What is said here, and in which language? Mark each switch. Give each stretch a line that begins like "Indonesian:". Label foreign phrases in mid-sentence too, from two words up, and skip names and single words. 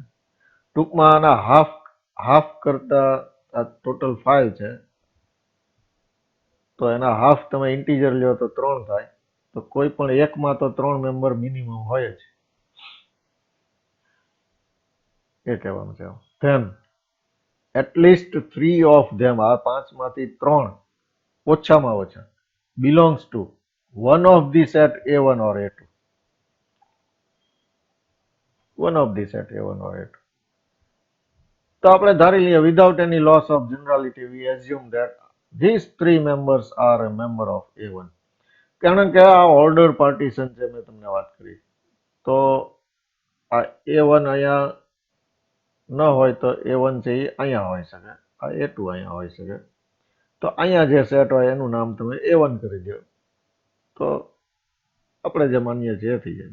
Gujarati: ટૂંકમાં આના હાફ કરતા આ ટોટલ 5 છે તો એના હાફ તમે ઇન્ટીજર લ્યો તો 3 થાય. તો કોઈ પણ એકમાં તો 3
English: member minimum
Gujarati: હોય જ. એ કહેવાનું છે.
English: ધેન at least 3 of them,
Gujarati: આ 5 માંથી 3 ઓછામાં ઓછા
English: belongs to one of the set A1 or A2. One of the set A1 or A2.
Gujarati: તો આપણે ધારી લઈએ
English: without any loss of generality we assume that these 3 members are a member of A1.
Gujarati: કારણ કે આ
English: order partition
Gujarati: છે, મેં તમને વાત કરી. તો આ A1 અહીંયા ન હોય તો A1 છે એ અહીંયા હોઈ શકે, આ A2 અહીંયા હોઈ શકે. તો અહીંયા જે સેટ હોય એનું નામ તમે A1 કરી દો તો આપણે જે માનીએ છીએ એ થઈ જાય.